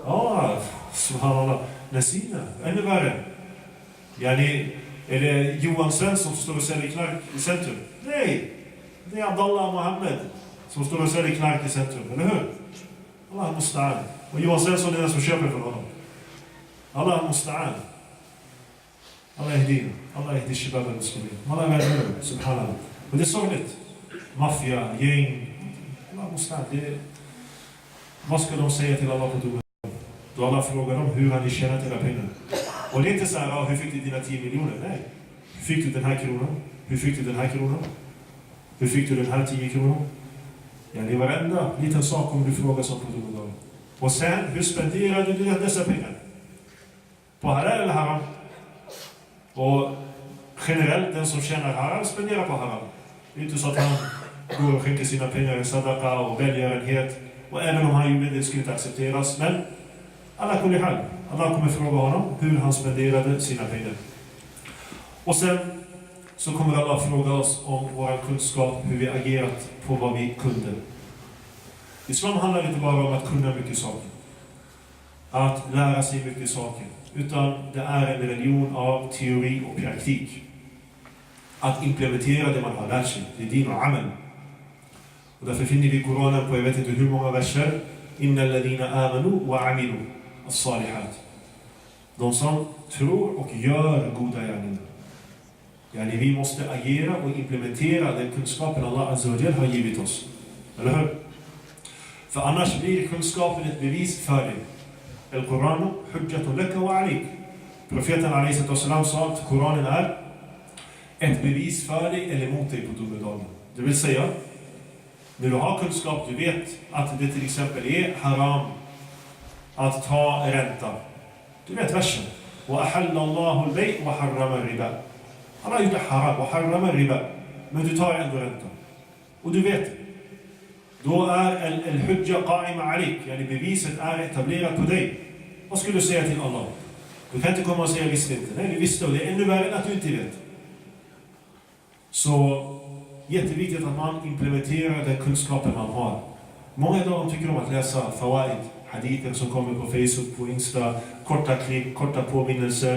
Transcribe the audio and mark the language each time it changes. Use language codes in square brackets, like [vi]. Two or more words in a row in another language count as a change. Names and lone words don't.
[sv] Ja, subhanallah. Nasina, ännu värre. Är det Johan Svensson som står och säljer knark i centrum? Nej, det är Abdullah Mohammed som står och säljer knark i centrum, eller hur? [ar] الله المستعان. [sv] Och Johan Svensson är den som köper för honom. [ar] الله المستعان. الله اهدنا. الله اهد الشباب المسلمين. [sv] Allah världen, subhanallah. Och det är sorgligt. Maffia, gäng. [ar] الله المستعان. [sv] Vad ska de säga till Allah på domen? Då Allah frågar dem, hur har ni tjänat era pengar? Och det är inte så här, hur fick du dina 10 miljoner? Nej. Hur fick du den här kronan? Hur fick du den här kronan? Hur fick du den här 10 kronor? Ja, det är varenda liten sak om du frågar som på domedagen. Och sen, hur spenderade du dessa pengar? På halal eller haram? Och generellt, den som tjänar haram spenderar på haram. Det är inte så att han går och skänker sina pengar i sadaqa och välgörenhet. Och även om han gjorde det skulle inte accepteras. Men [ar] على كل حال. [sv] Allah kommer fråga honom hur han spenderade sina pengar. Och sen så kommer Allah fråga oss om vår kunskap, hur vi agerat på vad vi kunde. Islam handlar inte bara om att kunna mycket saker. Att lära sig mycket saker. Utan det är en religion av teori och praktik. Att implementera det man har lärt sig. Det är din och amen. Och därför finner vi i Koranen på jag vet inte hur många verser. [ar] إن الذين آمنوا وعملوا الصالحات. [sv] De som tror och gör goda gärningar. Yani vi måste agera och implementera den kunskapen [ar] الله عز وجل [sv] har givit oss. Eller hur? För annars blir kunskapen ett bevis för dig. [ar] القرآن حجة لك وعليك. [sv] Profeten alayhi sallam sa att Koranen är ett bevis för dig eller mot dig på domedagen. Det vill säga, när du har kunskap, du vet att det till exempel är haram att ta ränta. Du vet versen. [ar] وأحل الله البيع وحرم الربا. [sv] Allah gjorde haram och [ar] حرم الربا. [sv] Men du tar ändå ränta. Och du vet. Då är [ar] الحجة قائمة عليك. [sv] Yani beviset är etablerat på dig. Vad skulle du säga till Allah? Du kan inte komma och säga jag visste inte. Nej, du visste och det är ännu värre än att du inte vet. Så jätteviktigt att man implementerar den kunskapen man har. Många idag tycker om att läsa fawaid, hadither som kommer på Facebook, på Insta, korta klipp, korta påminnelser.